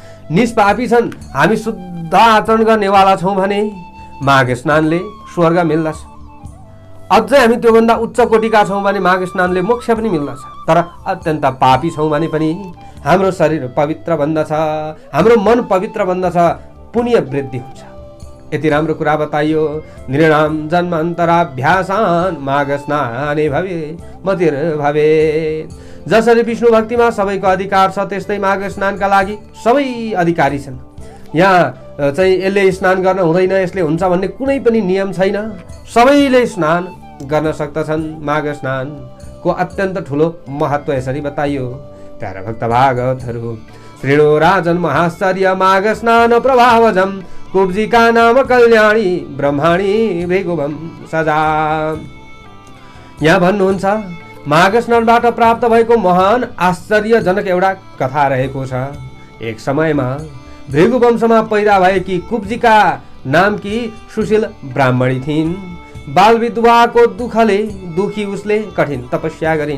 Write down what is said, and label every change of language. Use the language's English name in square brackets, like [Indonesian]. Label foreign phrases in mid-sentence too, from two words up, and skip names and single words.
[Nepali] निष्पापी छन्, हामी शुद्ध आचरण गर्नेवाला छौँ भने माघ स्नानले स्वर्ग मिल्दछ। अझै हामी त्योभन्दा उच्च कोटिका छौँ भने माघ स्नानले मोक्ष पनि मिल्दछ। तर अत्यन्त पापी छौँ भने पनि हाम्रो शरीर पवित्र बन्दछ, हाम्रो मन पवित्र बन्दछ, पुण्य वृद्धि हुन्छ। यति राम्रो कुरा बताइयो। [Sanskrit] नृणाम जन्मान्तराभ्यासान माघ स्नाने भवे मतिर्भवे। [Nepali] जसरी विष्णु भक्तिमा सबैको अधिकार छ त्यस्तै माघ स्नानका लागि सबै अधिकारी छन्। यहाँ चाहिँ यसले स्नान गर्न हुँदैन, यसले हुन्छ भन्ने कुनै पनि नियम छैन। सबैले स्नान गर्न सक्दछन्। माघ स्नानको अत्यन्त ठुलो महत्त्व यसरी बताइयो। प्यारा भक्त भागवतहरू [Sanskrit] श्रीणो राजन महाश्चर्य माघ स्नान प्रभावजम कुब्जिका नाम कल्याणी ब्रह्माणी भृगुवम सजा। [Nepali] यहाँ भन्नुहुन्छ माघ स्नानबाट प्राप्त भएको महान आश्चर्यजनक एउटा कथा रहेको छ। एक समयमा भृगु वंशमा पैदा भएकी कुब्जिका नामकी सुशील ब्राह्मणी थिइन्। बाल विधवाको दुःखले दुखी उसले कठिन तपस्या गरिन्।